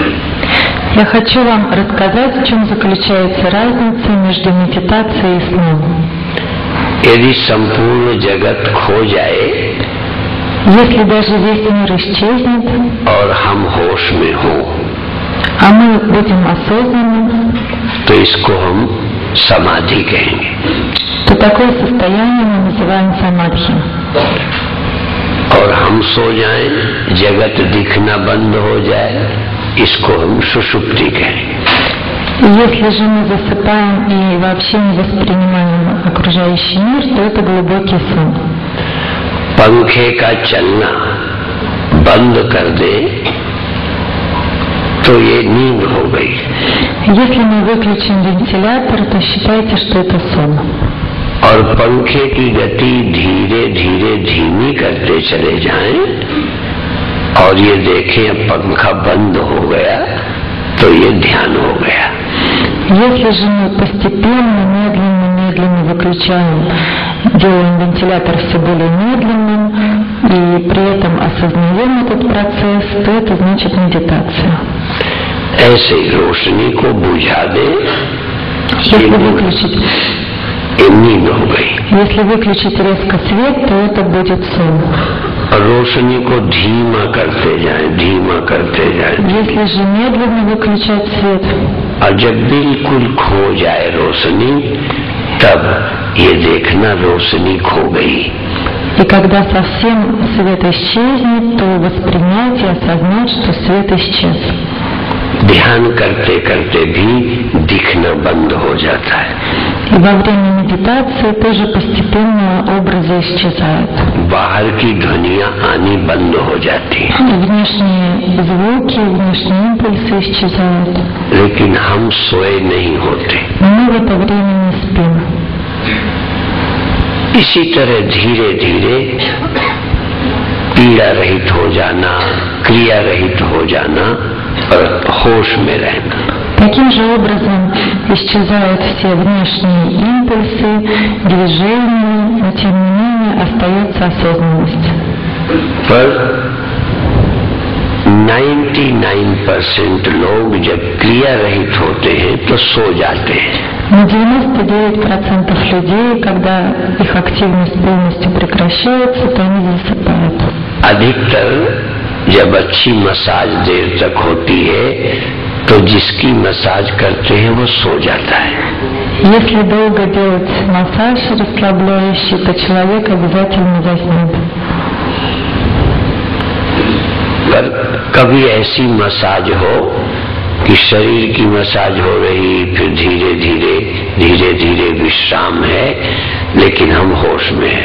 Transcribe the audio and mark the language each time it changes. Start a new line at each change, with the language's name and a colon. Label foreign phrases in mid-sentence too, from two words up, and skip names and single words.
Russian: Я хочу вам рассказать, в чем заключается разница между медитацией и сном.
Hindi: यदि संपूर्ण जगत खो जाए,
Russian: если даже весь мир исчезнет,
Hindi: और हम होश में हो,
Russian: а мы будем осознанны,
Hindi: तो इसको हम समाधि कहेंगे।
Russian: то такое состояние мы называем самадхи.
Hindi: और हम सो जाएं, जगत दिखना बंद हो जाए, इसको हम सुषुप्ति कहेंगे।
Russian: Если же мы засыпаем и вообще не воспринимаем окружающий мир, то это глубокий сон.
Hindi: पंखे का चलना बंद कर दे तो ये नींद हो गई।
Russian: Если мы выключим вентилятор, то считайте, что это сон.
Hindi: और पंखे की गति धीरे धीरे धीमी करते चले जाएं और ये देखें अब पंखा बंद हो गया तो ये ध्यान हो गया।
Russian: Если же мы постепенно, медленно выключаем, делаем вентилятор все более медленным и при этом осознаем этот процесс, то это значит медитация.
Hindi: ऐसे ही रोशनी को बुझा दे,
Russian: Если выключить
Hindi: नींद हो गई।
Russian: Если выключить резко свет, то это будет сон.
Hindi: और रोशनी को धीमा करते जाए।
Russian: Если же медленно выключать свет,
Hindi: और जब बिल्कुल खो जाए रोशनी, तब ये देखना रोशनी खो गई।
Russian: и когда совсем свет исчезнет, то воспринять и осознать, что свет исчез.
Hindi: ध्यान करते करते भी दिखना करना बंद हो जाता है।
Russian: И во время медитации тоже постепенно образы исчезают.
Hindi: बाहर की ध्वनियां आनी बंद हो जाती हैं।
Russian: Внешние звуки, внешние импульсы исчезают.
Hindi: लेकिन हम सोए नहीं होते।
Russian: Но мы в это время не спим.
Hindi: इसी तरह धीरे धीरे पीड़ा रहित हो जाना, क्रिया रहित हो जाना और होश में रहना।
Russian: Таким же образом исчезают все внешние импульсы, движения, но тем не менее остается осознанность.
Hindi: पर 99% लोग जब क्रिया रहित होते हैं तो सो जाते हैं।
Russian: Но 99% людей, когда их активность полностью прекращается, то они засыпают.
Hindi: अधिकतर जब अच्छी मसाज देर तक होती है तो जिसकी मसाज करते हैं वो सो जाता है।
Russian: Если долго делать массаж расслабляющий, то человек обязательно заснет.
Hindi: पर कभी ऐसी मसाज हो कि शरीर की मसाज हो रही, फिर धीरे धीरे विश्राम है, लेकिन हम होश में हैं।